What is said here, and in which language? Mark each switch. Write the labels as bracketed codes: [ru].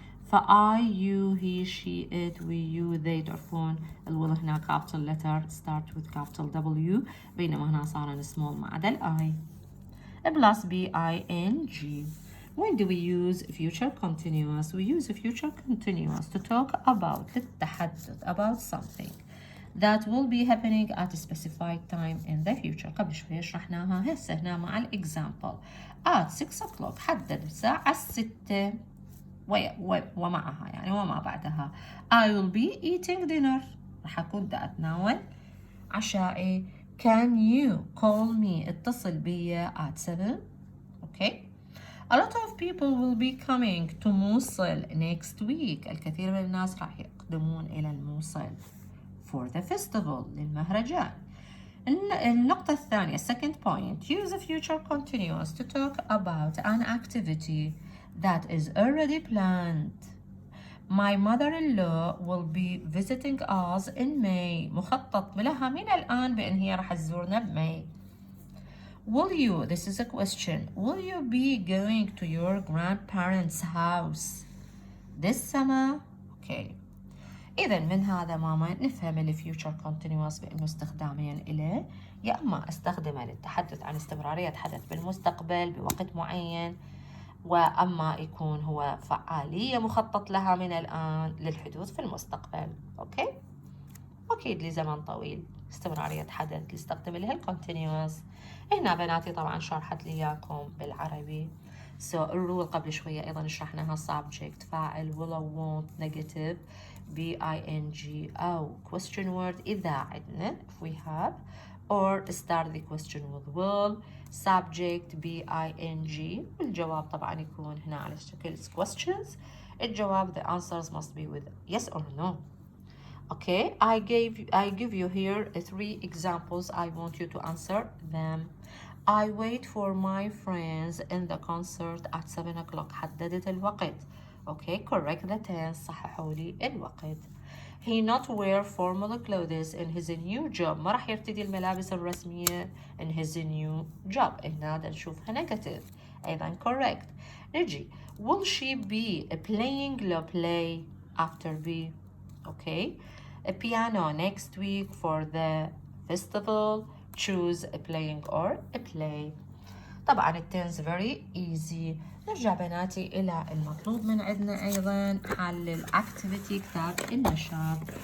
[en] فI you he she it we you they [ar] تعرفون الويل هنا [en] capital letter start with capital W، بينما هنا صار small ما عدا I plus B-I-N-G. When do we use future continuous? We use future continuous to talk about [ar] للتحدث [en] about something that will be happening at a specified time in the future. [ar] قبل شوية شرحناها، هسه هنا مع example at 6 o'clock حدد الساعة 6 ومعها يعني وما بعدها [en] I will be eating dinner، [ar] راح أكون دا أتناول عشائي. [en] Can you call me [ar] اتصل بي [en] at 7. okay. A lot of people will be coming to Mosul next week. [ar] الكثير من الناس راح يقدمون إلى الموصل [en] for the festival [ar] للمهرجان. النقطة الثانية [en] second point use a future continuous to talk about an activity that is already planned. My mother-in-law will be visiting us in May. [ar] مخطط لها من الآن بأن هي راح تزورنا بماي. [en] Will you, this is a question, will you be going to your grandparents' house this summer? Okay. [ar] إذا من هذا ماما نفهم ال future continuous بأنه استخدامين إله، يا أما استخدمه للتحدث عن استمرارية حدث بالمستقبل بوقت معين، وأما يكون هو فعالية مخطط لها من الآن للحدوث في المستقبل. أوكي؟ أكيد لزمن طويل استمرارية حدث نستخدم لها الكونتينيوس. هنا بناتي طبعا شرحت لي إياكم بالعربي. الرول قبل شوية أيضا شرحناها [en] subject فاعل will or won't negative B-I-N-G أو question word إذا عندنا if we have or start the question with will subject B-I-N-G. [ar] والجواب طبعا يكون هنا على شكل questions. [en] الجواب the answers must be with yes or no. Okay, I give you here 3 examples. I want you to answer them. I wait for my friends in the concert at 7 o'clock. [ar] حددت الوقت. [en] Okay, correct the tense. [ar] صححوا لي الوقت. [en] He not wear formal clothes in his new job. [ar] ما راح يرتدي الملابس الرسمية [en] in his new job. [ar] هنا نشوفها negative. أيضا correct. نجي. [en] Will she be playing the play after B? Okay. A piano next week for the festival. Choose a playing or a play. طبعا التنس very easy. [ar] نرجع بناتي إلى المطلوب من عندنا أيضا حل الأكتيفيتي كتاب النشاط.